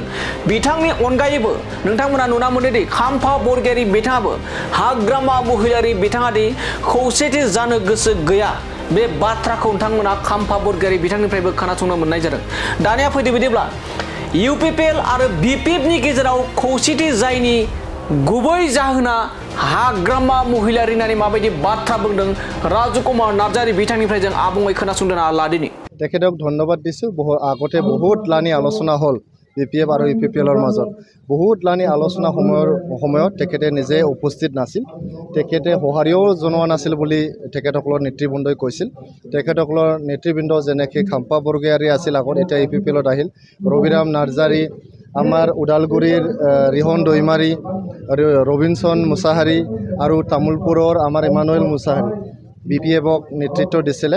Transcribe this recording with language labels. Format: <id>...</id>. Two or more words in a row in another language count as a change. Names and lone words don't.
<brx>बिथांनि अनगायैबो नोंथांमोना नुना मोनोदि खाम्फा बरगयारी बिथाङाबो हाग्रामा महिलारि बिथाङा दि खौसेथि जानो गोसो गैया बे बाथ्राखौ नोंथांमोना खाम्फा बरगयारी बिथांनिफ्रायबो खोनासंनो मोननाय जादों। दानिया फैदो बिदिब्ला इउपिपिएल आरो बिपिएफनि गेजेराव खौसेथि जायनि गुबै जाहोना हाग्रामा महिलारि होननानै माबायदि बाथ्रा बुंदों राजु कुमार नार्जारी बिथांनिफ्राय जों आबुङै खोनासंदों लादिनि।</brx> <as>তেখেতক ধন্যবাদ দিছোঁ। আগতে বহুত লানি আলোচনা হ'ল বিপিএফ আৰু ইউপিপিএলৰ মাজত। বহুত লানি আলোচনা সময়ত তেখেতে নিজে উপস্থিত নাছিল, তেখেতে সঁহাৰিও জনোৱা নাছিল বুলি তেখেতসকলৰ নেতৃবৃন্দই কৈছিল। তেখেতসকলৰ নেতৃবৃন্দ যেনেকৈ খাম্পা বৰগয়াৰী আছিল আগত, এতিয়া ইউপিপিএলত আহিল ৰবিৰাম নাৰ্জাৰী, আমাৰ ওদালগুৰিৰ ৰিহন দৈমাৰী, ৰবিনসন মুছাহাৰী আৰু তামোলপুৰৰ আমাৰ ইমানুৱেল মুছাহাৰী বিপিএফক নেতৃত্ব দিছিলে।</as>